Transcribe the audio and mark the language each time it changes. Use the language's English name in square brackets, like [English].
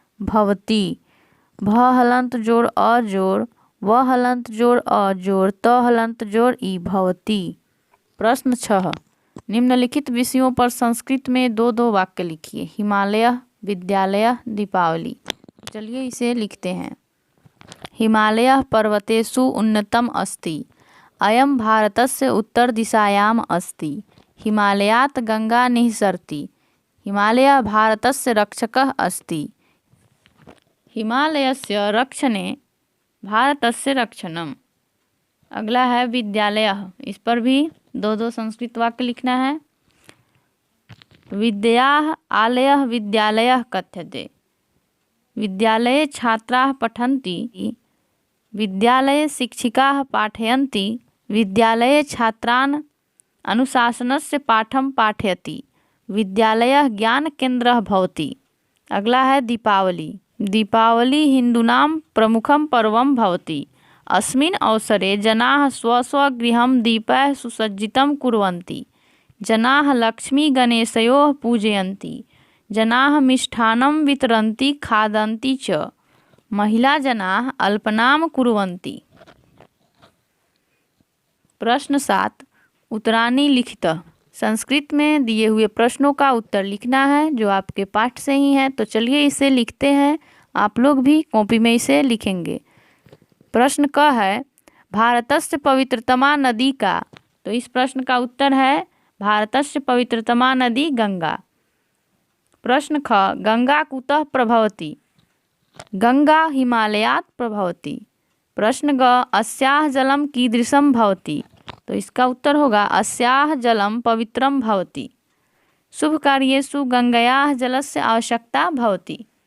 [Hindi] भवती भ हलंत जोड़ अ जोड़ व हलंत जोड़ अ जोड़ त हलंत जोड़ ई, भवती। प्रश्न 6 निम्नलिखित विषयों पर संस्कृत में 2-2 वाक्य लिखिए। हिमालय, विद्यालय, दीपावली। चलिए इसे लिखते हैं। [Sanskrit] हिमालय पर्वतेषु उन्नतम अस्ति, अयं भारतस्य उत्तर दिशायाम अस्ति, हिमालयात् गंगा निःसरति, हिमालय भारतस्य रक्षकः अस्ति, हिमालयस्य रक्षणे भारतस्य रक्षणम। [Hindi] अगला है विद्यालय। इस पर भी 2-2 संस्कृत वाक्य लिखना है। [Sanskrit] विद्याः आलयः विद्यालयः कथ्यते, विद्यालये छात्राः पठन्ति, विद्यालये शिक्षिकाः पाठयन्ति, विद्यालये छात्रान् अनुशासनस्य पाठं पाठयति। विद्यालयः ज्ञानकेन्द्रः भवति। [Hindi] अगला है दीपावली। [Sanskrit] दीपावली हिन्दूनां प्रमुखं पर्वं भवति। अस्मिन् अवसरे जनाः स्वस्वगृहं दीपैः सुसज्जितं कुर्वन्ति। जनाः लक्ष्मीगणेशयोः पूजयन्ति। जनाः मिष्टान्नं वितरन्ति खादन्ति च। महिलाजनाः अल्पनां कुर्वन्ति। प्रश्न 7 उत्तराणि लिखितः। [Hindi] संस्कृत में दिए हुए प्रश्नों का उत्तर लिखना है जो आपके पाठ से ही है। तो चलिए इसे लिखते हैं। आप लोग भी कॉपी में इसे लिखेंगे। प्रश्न क है [Sanskrit] भारतस्य पवित्रतमा नदी [Hindi] का। तो इस प्रश्न का उत्तर है [Sanskrit] भारतस्य पवित्रतमा नदी गंगा। प्रश्न ख गंगा कुतः प्रभवति। गंगा हिमालयात् प्रभवति। प्रश्न ग अस्याः जलं कीदृशं भवति। [Hindi] तो इसका उत्तर होगा [Sanskrit] अस्याः जलं पवित्रं भवति। शुभ कार्येषु गंगायाः जलस्य आवश्यकता भवति।